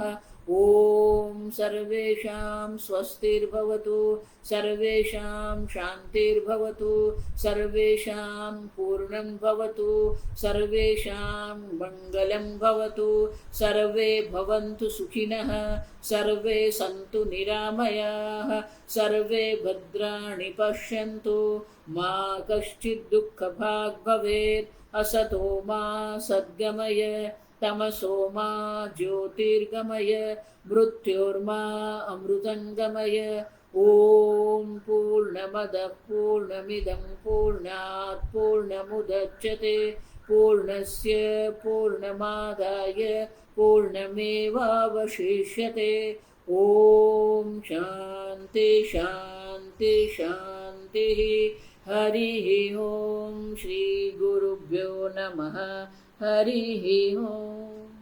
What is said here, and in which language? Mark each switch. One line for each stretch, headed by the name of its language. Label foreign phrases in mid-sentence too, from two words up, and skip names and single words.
Sanskrit: ઓમ સર્વેષાં સ્વસ્તિર્ભવતુ, સર્વેષાં શાંતિર્ભવતુ, સર્વેષાં પૂર્ણં ભવતુ, સર્વેષાં મંગલં ભવતુ, સર્વે ભવन्तુ સુખિનઃ, સર્વે સन्तુ નિરામયાઃ, સર્વે ભદ્રાણિ પશ્યन्तુ, મા કશ્ચિत् દુઃખભાગ્ ભવેत्. અસતો મા સદ્ગમય तमसो मा ज्योतिर्गमय मृत्योर्मा अमृतङ्गमय ॐ पूर्णमदः पूर्णमिदं पूर्णात् पूर्णमुदच्यते पूर्णस्य पूर्णमादाय पूर्णमेवावशिष्यते ॐ शान्ति शान्ति शान्तिः हरिः ॐ श्रीगुरुभ्यो नमः हरिः ॐ।